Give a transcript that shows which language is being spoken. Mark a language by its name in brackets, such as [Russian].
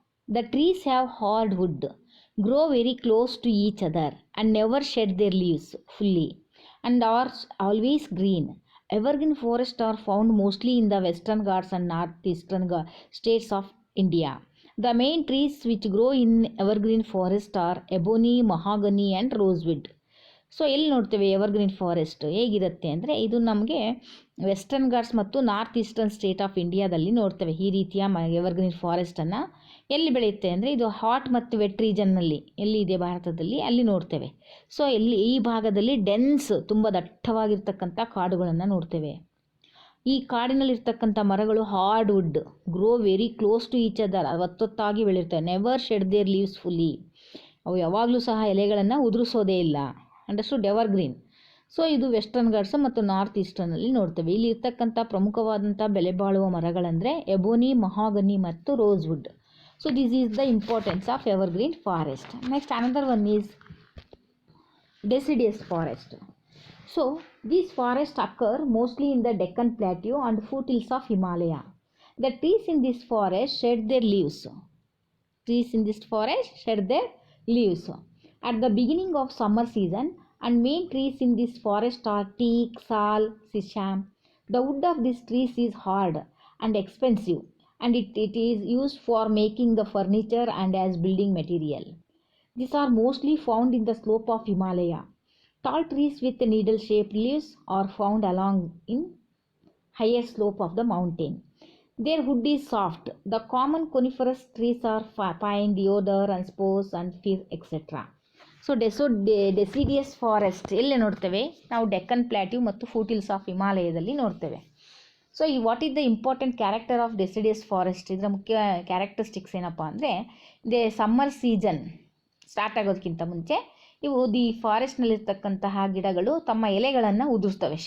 [English] The trees have hardwood, grow very close to each other and never shed their leaves fully, and are always green. Evergreen forests are found mostly in the Western Ghats and Northeastern states of India. The main trees which grow in evergreen forest are ebony, mahogany and rosewood. [Kannada] So ಎಲ್ಲಿ ನೋಡ್ತೇವೆ evergreen forest ಹೇಗಿರುತ್ತೆ ಅಂದರೆ ಇದು ನಮಗೆ western Ghats ಮತ್ತು north eastern state of ಇಂಡಿಯಾದಲ್ಲಿ ನೋಡ್ತೇವೆ. ಈ ರೀತಿಯ ಎವರ್ಗ್ರೀನ್ ಫಾರೆಸ್ಟನ್ನು ಎಲ್ಲಿ ಬೆಳೆಯುತ್ತೆ ಅಂದರೆ ಇದು ಹಾಟ್ ಮತ್ತು ವೆಟ್ ರೀಜನ್ನಲ್ಲಿ ಎಲ್ಲಿ ಇದೆ ಭಾರತದಲ್ಲಿ ಅಲ್ಲಿ ನೋಡ್ತೇವೆ. ಸೊ ಈ ಭಾಗದಲ್ಲಿ ಡೆನ್ಸ್ ತುಂಬ ದಟ್ಟವಾಗಿರ್ತಕ್ಕಂಥ ಕಾಡುಗಳನ್ನು ನೋಡ್ತೇವೆ. ಈ ಕಾಡಿನಲ್ಲಿರ್ತಕ್ಕಂಥ ಮರಗಳು [English] hard wood grow very close to each other, [Kannada] ಒತ್ತೊತ್ತಾಗಿ ಬೆಳೆಯುತ್ತವೆ. [English] never shed their leaves fully, [Kannada] ಅವು ಯಾವಾಗಲೂ ಸಹ ಎಲೆಗಳನ್ನು ಉದುರಿಸೋದೇ ಇಲ್ಲ. [English] Understood? Evergreen. [Kannada] ಸೊ ಇದು ವೆಸ್ಟರ್ನ್ ಘಾಟ್ಸ್ ಮತ್ತು ನಾರ್ತ್ ಈಸ್ಟರ್ನಲ್ಲಿ ನೋಡ್ತೇವೆ. ಇಲ್ಲಿ ಇರ್ತಕ್ಕಂಥ ಪ್ರಮುಖವಾದಂಥ ಬೆಲೆ ಬಾಳುವ ಮರಗಳಂದರೆ ಎಬೋನಿ, ಮಹಾಗನಿ ಮತ್ತು rosewood. [English] So this is the importance of evergreen forest. Next another one is deciduous forest. So these forests occur mostly in the Deccan Plateau and foothills of Himalaya. The trees in this forest shed their leaves. Trees in this forest shed their leaves at the beginning of summer season, and main trees in this forest are teak, sal, sisam. The wood of these trees is hard and expensive, and it is used for making the furniture and as building material. These are mostly found in the slope of Himalaya. Tall trees with needle-shaped leaves are found along in higher slope of the mountain. Their wood is soft. The common coniferous trees are pine, deodar, and spruce, and fir, etc. [Kannada] So deciduous forest ಎಲ್ಲಿ ನೋಡ್ತೇವೆ ನಾವು? [English] Deccan plateau [Kannada] ಮತ್ತು [English] foothills of [Kannada] ಹಿಮಾಲಯದಲ್ಲಿ ನೋಡ್ತೇವೆ. [English] So ಈ what is the important character of deciduous forest? [Kannada] ಇದರ ಮುಖ್ಯ characteristics ಏನಪ್ಪ ಅಂದರೆ ಸಮ್ಮರ್ ಸೀಸನ್ ಸ್ಟಾರ್ಟ್ ಆಗೋದಕ್ಕಿಂತ ಮುಂಚೆ ಇವು ಫಾರೆಸ್ಟ್ನಲ್ಲಿರ್ತಕ್ಕಂತಹ ಗಿಡಗಳು ತಮ್ಮ ಎಲೆಗಳನ್ನು ಉದುರಿಸ್ತವೆ.